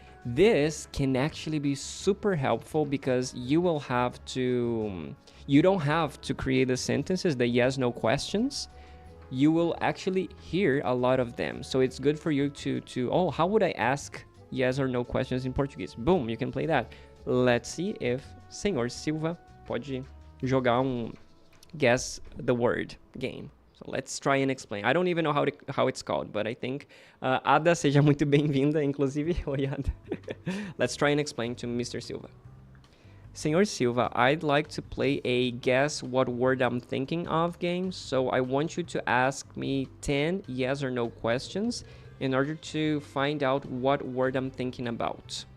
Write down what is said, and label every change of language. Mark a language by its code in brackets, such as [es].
[en] This can actually be super helpful because you don't have to create the sentences, the yes/no questions. You will actually hear a lot of them. So it's good for you to how would I ask yes or no questions in Portuguese? Boom, you can play that. Let's see if Sr. Silva [pt] pode jogar [en] Guess the Word game. So let's try and explain. I don't even know how it's called, but I think Ada, [pt] seja muito bem-vinda, inclusive. Oi, Ada. [en] Let's try and explain to Mr. Silva. Senhor Silva, I'd like to play a guess what word I'm thinking of game. So I want you to ask me 10 yes or no questions in order to find out what word I'm thinking about.